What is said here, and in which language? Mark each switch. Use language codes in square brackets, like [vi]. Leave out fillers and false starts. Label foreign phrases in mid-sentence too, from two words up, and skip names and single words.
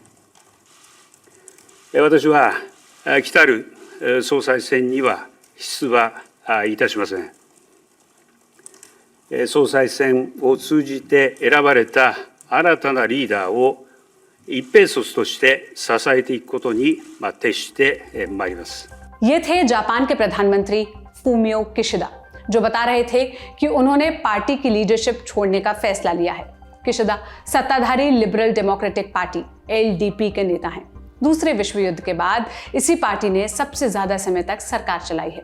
[ja] 私は来たる総裁選には出馬いたしません。総裁選を通じて選ばれた新たなリーダーを一兵卒として支えていくことに徹してまいります。 [hi] ये थे जापान के प्रधानमंत्री फूमियो किशिदा, जो बता रहे थे कि उन्होंने पार्टी की लीडरशिप छोड़ने का फैसला लिया है। किशिदा सत्ताधारी लिबरल डेमोक्रेटिक पार्टी (LDP) के नेता हैं। दूसरे विश्व युद्ध के बाद इसी पार्टी ने सबसे ज्यादा समय तक सरकार चलाई है।